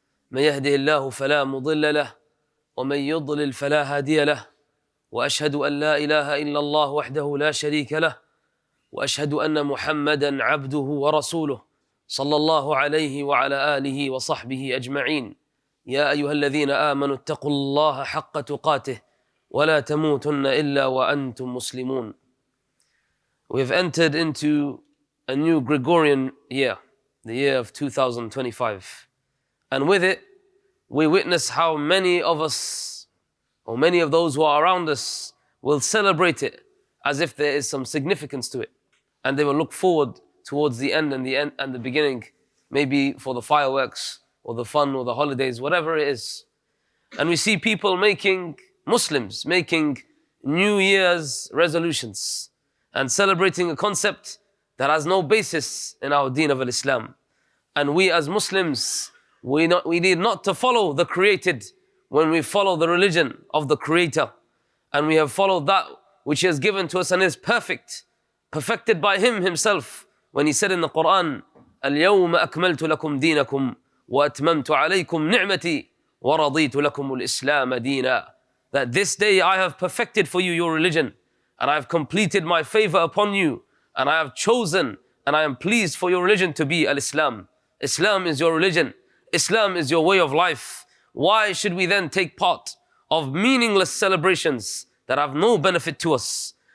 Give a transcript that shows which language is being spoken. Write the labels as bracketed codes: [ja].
[ar] من يهده الله فلا مضل له ومن يضلل فلا هادي له، وأشهد أن لا إله إلا الله وحده لا شريك له، وأشهد أن محمدا عبده ورسوله صلى الله عليه وعلى آله وصحبه أجمعين. يا أيها الذين آمنوا اتقوا الله حق تقاته ولا تموتن إلا وأنتم مسلمون. [en] We have entered into a new Gregorian year, the year of 2025. And with it, we witness how many of us, or many of those who are around us, will celebrate it as if there is some significance to it. And they will look forward towards the end and the beginning, maybe for the fireworks or the fun or the holidays, whatever it is. And we see people Muslims making New Year's resolutions and celebrating a concept that has no basis in our deen of Islam. And we as Muslims, we need not to follow the created when we follow the religion of the Creator. And we have followed that which He has given to us and is perfected by Him Himself. When He said in the Quran, [ar] اليوم أكملت لكم دينكم وأتممت عليكم نعمتي ورضيت لكم الإسلام دينا. [en] That this day I have perfected for you your religion, and I have completed my favor upon you, and I have chosen and I am pleased for your religion to be al-Islam. Islam is your religion. Islam is your way of life. Why should we then take part of meaningless celebrations that have no benefit to us?